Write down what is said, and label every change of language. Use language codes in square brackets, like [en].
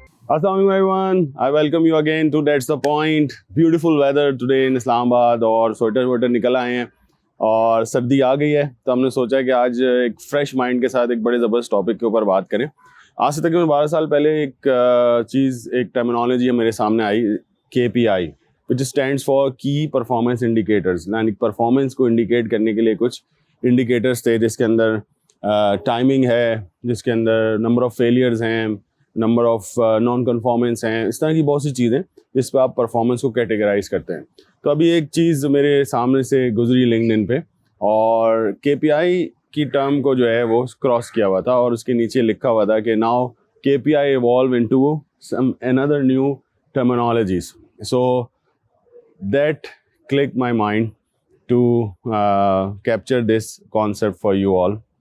[en] Assalamu alaikum everyone, I welcome you again to That's the Point. Beautiful weather today in Islamabad [hi] और sweater voter निकल आए हैं और सर्दी आ गई है, तो हमने सोचा कि आज एक फ्रेश माइंड के साथ एक बड़े ज़बरदस्त टॉपिक के ऊपर बात करें। आज से तकरीबन 12 साल पहले एक टर्मिनोलॉजी मेरे सामने आई, KPI, [en] which stands for key performance indicators, [hi] यानी परफॉर्मेंस को इंडिकेट करने के लिए कुछ इंडिकेटर्स थे, जिसके अंदर टाइमिंग है, जिसके अंदर नंबर ऑफ़ फेलियर्स हैं, नंबर ऑफ नॉन कन्फॉर्मेंस हैं, इस तरह की बहुत सी चीज़ें जिस पर आप परफॉर्मेंस को कैटेगराइज करते हैं। तो अभी एक चीज़ मेरे सामने से गुजरी लिंक्डइन पे, और KPI की टर्म को जो है वो क्रॉस किया हुआ था और उसके नीचे लिखा हुआ था कि [en] Now KPI evolve into some another new terminologies. So that clicked my mind to capture this concept for you all.